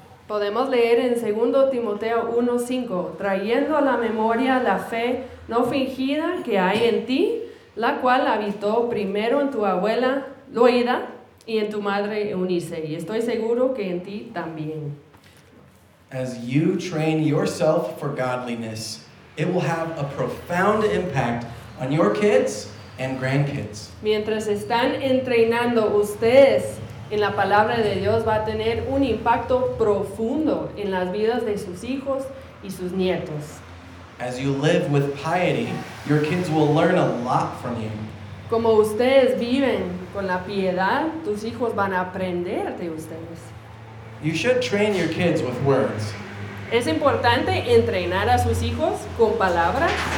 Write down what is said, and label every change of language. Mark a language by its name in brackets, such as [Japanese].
[Spanish] Podemos leer en 2 Timoteo 1:5, trayendo a la memoria la fe no fingida que hay en ti, la cual habitó primero en tu abuela Loida y en tu madre Eunice, y estoy seguro que en ti también. [English] As you train yourself for godliness, it will have a profound impact on your kids and grandkids. [Spanish] Mientras están entrenando ustedes en la palabra de Dios, va a tener un impacto profundo en las vidas de sus hijos y sus nietos. [English] As you live with piety, your kids will learn a lot from you. [Spanish] Como ustedes viven con la piedad, tus hijos van a aprender de ustedes. [English] You should train your kids with words. [Spanish] Es importante entrenar a sus hijos con palabras.